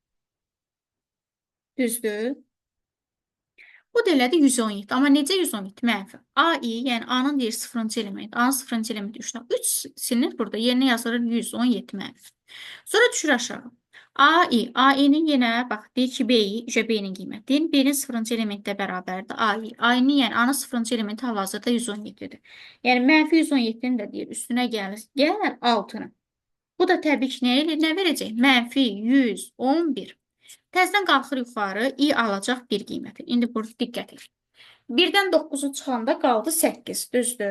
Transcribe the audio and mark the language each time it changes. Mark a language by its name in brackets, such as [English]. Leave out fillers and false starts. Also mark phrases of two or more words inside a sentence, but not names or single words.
[Azerbaijani] Düzdür? Bu da elədi 117. Amma necə 117? Mənfi. A-i, yəni A-nın deyir 0-cı element. A-nın 0-cı elementi 3-dən 3 silinir burada. Yerinə yazılır 117 mənfi. Sonra düşür aşağı. A-i-nin yenə, bax, deyir ki, B-i, B-nin qiyməti. Deyir, B-nin 0-cı elementi də bərabərdir. A-i. A-inin, yəni A-nın 0-cı elementi hal-hazırda 117-dir. Yəni, mənfi 117-nin də deyir, üstünə gəlir 6-nı. Bu da təbii ki, nə verəcək? Mənfi 111. Təzədən qalxır yuxarı, i alacaq bir qiyməti. İndi burada diqqət edin. 1-dən 9-u çıxanda qaldı 8, düzdür?